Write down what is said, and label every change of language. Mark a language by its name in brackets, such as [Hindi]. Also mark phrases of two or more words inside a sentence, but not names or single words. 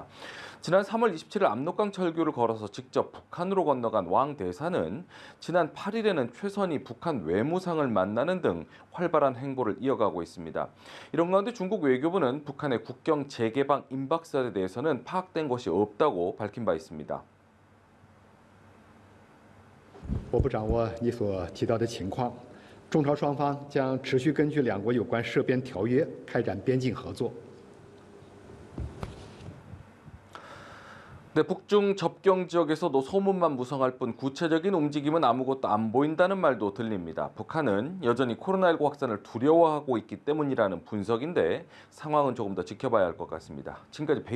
[Korean] 지난 3월 27일 압록강 철교를 걸어서 직접 북한으로 건너간 왕 대사는 지난 8일에는 최선희 북한 외무상을 만나는 등 활발한 행보를 이어가고 있습니다. 이런 가운데 중국 외교부는 북한의 국경 재개방 임박설에 대해서는 파악된 것이 없다고 밝힌 바 있습니다. [Chinese] 我不掌握你所提到的情况，中朝双方将持续根据两国有关涉边条约开展边境合作。 [Korean] 네, 북중 접경 지역에서도 소문만 무성할 뿐 구체적인 움직임은 아무것도 안 보인다는 말도 들립니다. 북한은 여전히 코로나19 확산을 두려워하고 있기 때문이라는 분석인데 상황은 조금 더 지켜봐야 할 것 같습니다.